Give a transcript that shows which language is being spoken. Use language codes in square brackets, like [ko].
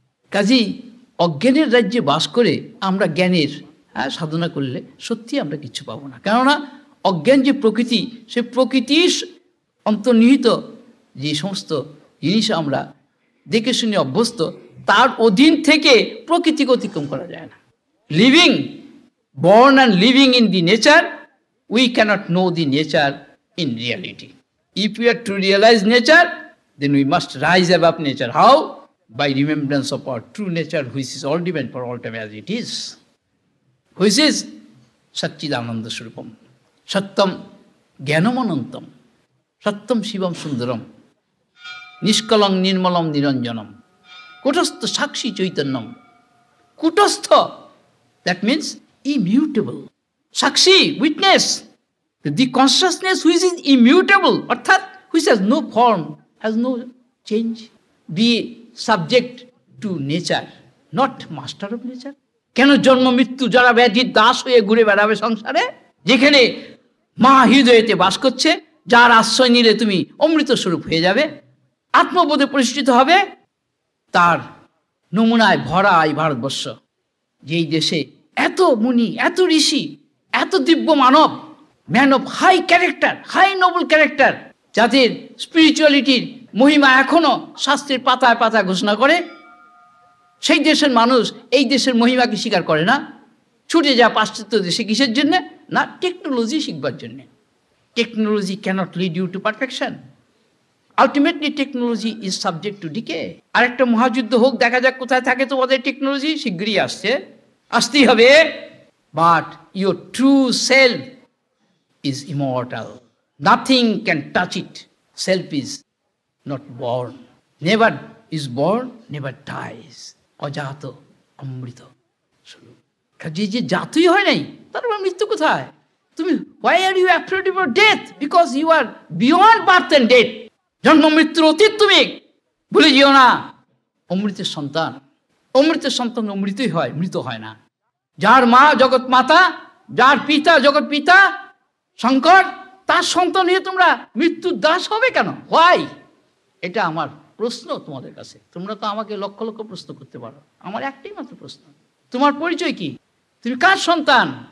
[bn] কাজেই অজ্ঞানের রাজ্যে বাস করে আমরা জ্ঞানের সাধনা করলে সত্যি আমরা কিচ্ছু পাবো না। কেননা অজ্ঞান যে প্রকৃতি, সে প্রকৃতির অন্তর্নিহিত যে সমস্ত জিনিস আমরা দেখে শুনে অভ্যস্ত, তার অধীন থেকে প্রকৃতিকে অতিক্রম করা যায় না। [en] Living, born and living in the nature, we cannot know the nature in reality. If we are to realize nature, then we must rise above nature. How? By remembrance of our true nature, which is all divine for all time as it is, which is [sa] Satchidananda Swarupam, Sattam Jnanamanantam, Sattam Shivam Sundaram, Nishkalang Nirmalam Niranjanam, Kutastha Sakshi Chaitanyam. [en] Kutastha, that means immutable. Sakshi, witness, the consciousness which is immutable, arthat, which has no form, has no change, be subject to nature, not master of nature. [bn] কেন জন্ম মৃত্যু যারা ব্যাধির দাস হয়ে ঘুরে বেড়াবে সংসারে, যেখানে মা হৃদয়েতে বাস করছে, যার আশ্রয় নিলে তুমি অমৃত স্বরূপ হয়ে যাবে, আত্মবোধে প্রতিষ্ঠিত হবে, তার নমুনায় ভরা এই ভারতবর্ষ। যেই দেশে এত মুনি, এত ঋষি, এত দিব্য মানব, man of high character, high Nobel character, যাদের স্পিরিচুয়ালিটির মহিমা এখনো শাস্ত্রের পাতায় পাতায় ঘোষণা করে, সেই দেশের মানুষ এই দেশের মহিমাকে স্বীকার করে না, ছুটে যায় পাশ্চাত্য দেশে। কিসের জন্যে? না, টেকনোলজি শিখবার জন্যে। [en] Technology cannot lead you to perfection. Ultimately technology is subject to decay. [bn] আরেকটা মহাযুদ্ধ হোক, দেখা যাক কোথায় থাকে তোমাদের টেকনোলজি, শীঘ্রই আসছে, আসতেই হবে। [en] But your true self is immortal. Nothing can touch it. Self is not born. Never is born, never dies. [sa] Ajato, amrita. [bn] যে জাতই হয় নাই, তারপর মৃত্যু কোথায়? তুমি [en] why are you afraid of your death? Because you are beyond birth and death. [bn] জন্ম মৃত্যুর অতীত তুমি ভুলে যেও না। অমৃতের সন্তান, অমৃতের সন্তান অমৃতই হয়, মৃত হয় না। যার মা জগৎ মাতা, যার পিতা জগৎ পিতা শঙ্কর, তার সন্তান হয়ে তোমরা মৃত্যুর দাস হবে কেন? হোয়াই? এটা আমার প্রশ্ন তোমাদের কাছে। তোমরা তো আমাকে লক্ষ লক্ষ প্রশ্ন করতে পারো, আমার একটাই মাত্র প্রশ্ন, তোমার পরিচয় কি? তুমি কার সন্তান?